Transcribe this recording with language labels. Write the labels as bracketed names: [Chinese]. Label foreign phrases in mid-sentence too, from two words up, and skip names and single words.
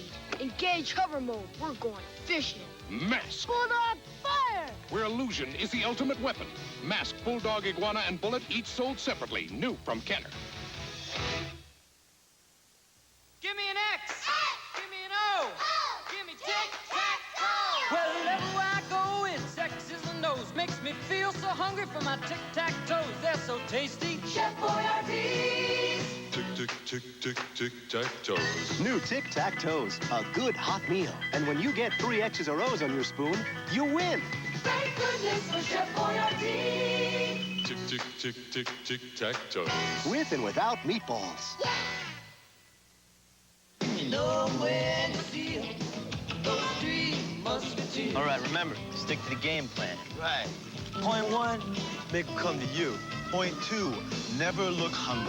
[English] Engage hover mode. We're going fishing. Mask. Bulldog, fire! Where illusion is the ultimate weapon. Mask, Bulldog, Iguana, and Bullet each sold separately. New from Kenner. Give me an X. Give me an O. Give me tic-tac-toe. Wherever I go, it's X's and O's. Makes me feel so hungry for my tic-tac-toes. They're so tasty. Chef Boyardee's. Tic-tac-toes. New tic-tac-toes. A good hot meal. And when you get 3 X's or O's on your spoon, you win. Thank goodness for Chef Boyardee. Tic-tac-toes. With and without meatballs. Yeah. Nowhere to see those 3 musketeers. All right, remember, stick to the game plan. Right. Point 1, make them come to you. Point 2, never look hungry.